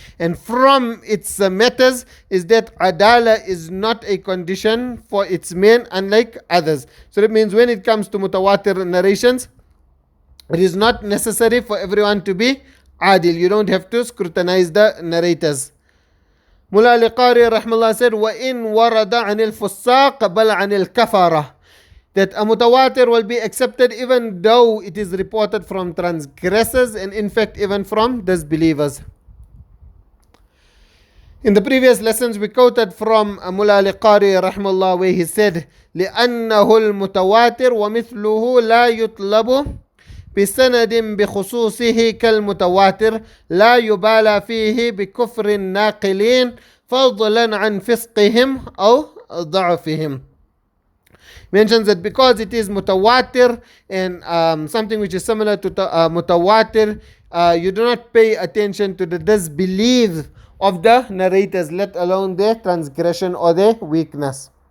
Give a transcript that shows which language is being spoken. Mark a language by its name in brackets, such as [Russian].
[English] And from its matters is that Adala is not a condition for its men unlike others. So that means when it comes to mutawatir narrations, it is not necessary for everyone to be adil. You don't have to scrutinize the narrators. Mullah al-Qari rahmallah said, [Arabic] وَإِن وَرَدَ عَنِ الْفُسَّاقِ بَلْ عَنِ الْكَفَرَةِ. [English] That a mutawatir will be accepted even though it is reported from transgressors and in fact even from disbelievers. In the previous lessons we quoted from Mullah al-Qari rahmallah where he said, [Arabic] لِأَنَّهُ الْمُتَوَاتِرُ وَمِثْلُهُ لَا يُطْلَبُ بسند بخصوصه كالمتواتر لا يبالى فيه بكفر الناقلين فضلا عن فسقهم أو ضعفهم. [English] Mentions that because it is mutawatir and something which is similar to mutawatir, you do not pay attention to the disbelief of the narrators, let alone their transgression or their weakness.